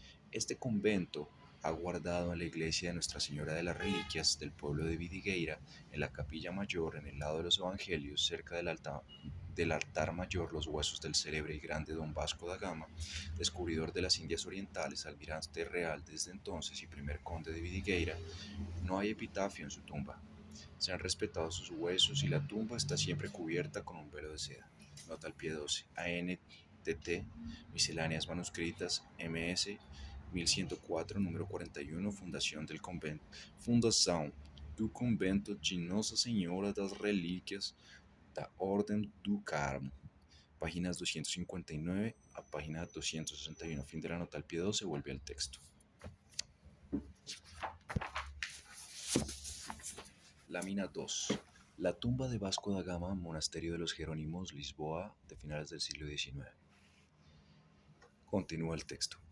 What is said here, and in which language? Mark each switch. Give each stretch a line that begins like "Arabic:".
Spanish: Este convento ha guardado en la iglesia de Nuestra Señora de las Reliquias del pueblo de Vidigueira, en la capilla mayor, en el lado de los evangelios, cerca del altar mayor, los huesos del célebre y grande don Vasco da Gama, descubridor de las Indias Orientales, almirante real desde entonces y primer conde de Vidigueira. No hay epitafio en su tumba. Se han respetado sus huesos y la tumba está siempre cubierta con un velo de seda. Nota al pie 12. ANTT, Misceláneas Manuscritas, MS 1104, número 41, Fundación del Convento.
Portuguese: Fundação do Convento de Nossa Senhora das Relíquias da Orden do Carmo.
Spanish: Páginas 259 a página 261. Fin de la nota al pie 12, vuelve al texto. Lámina 2. La tumba de Vasco da Gama, monasterio de los Jerónimos, Lisboa, de finales del siglo XIX. Continúa el texto.